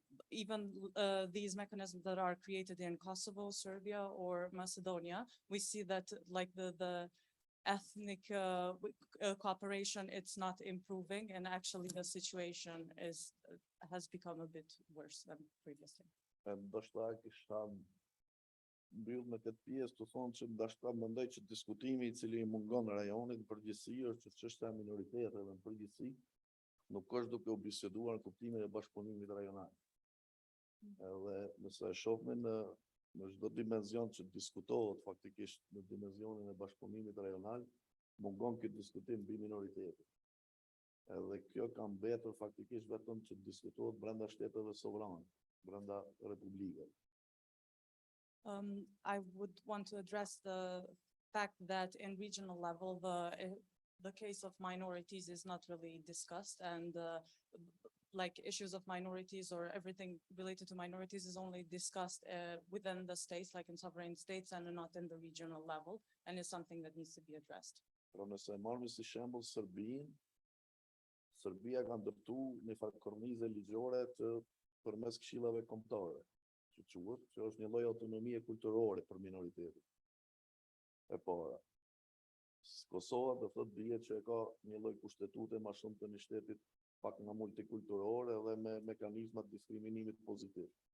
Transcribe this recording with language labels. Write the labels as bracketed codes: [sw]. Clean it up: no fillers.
[en] Even these mechanisms that are created in Kosovo, Serbia, or Macedonia, we see that like the ethnic cooperation, it's not improving, and actually the situation has become a bit worse than previously. [sq] Ndoshta kisha mbyll me këtë pjesë të thonë që ndoshta mendoj që diskutimi I cili I mungon rajonit në përgjithësi është çështja e minoriteteve në përgjithësi, nuk është duke u biseduar në kuptimin e bashkëpunimit rajonal. Edhe nëse e shohim në çdo dimension që diskutohet faktikisht në dimensionin e bashkëpunimit rajonal, mungon ky diskutim mbi minoritetet. Edhe kjo ka mbetur faktikisht vetëm që diskutohet brenda shteteve sovrane, brenda republikave. [en] I would want to address the fact that in regional level, the case of minorities is not really discussed, and like issues of minorities or everything related to minorities is only discussed within the states, like in sovereign states, and not in the regional level, and is something that needs to be addressed. [sq] Pra nëse marrim si shembull Serbinë, Serbia ka ndërtu një farë kornizë ligjore të përmes këshillave kombëtare, që quhet, që është një lloj autonomie kulturore për minoritetet. E para. Kosova do thotë bie që ka një lloj kushtetute më shumë të një shtetit pak nga multikulturore dhe me mekanizma të diskriminimit pozitiv.